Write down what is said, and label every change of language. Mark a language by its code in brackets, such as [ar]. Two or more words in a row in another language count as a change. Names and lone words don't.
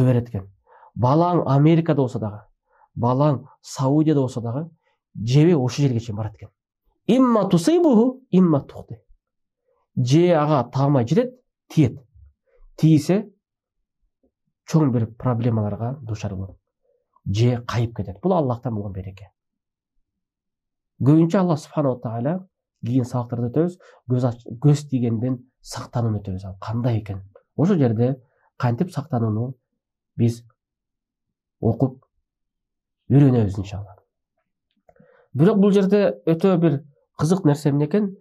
[ky] Балаң Америкада болсо дагы, балаң Саудияда болса дагы жебе ошол жерге чейин барат экен. [ar] إما تصيبه، إما تخطئ. [ky] Же ага таамай жетет, тиет. Тийсе чоң бир проблемаларга душар болот. Же кайып кетет. Бул Аллахтан болгон береке. Көбүнчө Аллах [ar] سبحانه تعالى [ky] кийин сабактарда өтөбүз, көз тийгенден сактанууну өтөбүз. Кандай экен? Ошол жерде кантип сактанууну биз окуп үйрөнөбүз иншалла. Бирок бул жерде өтө бир кызык нерсе эмне экен?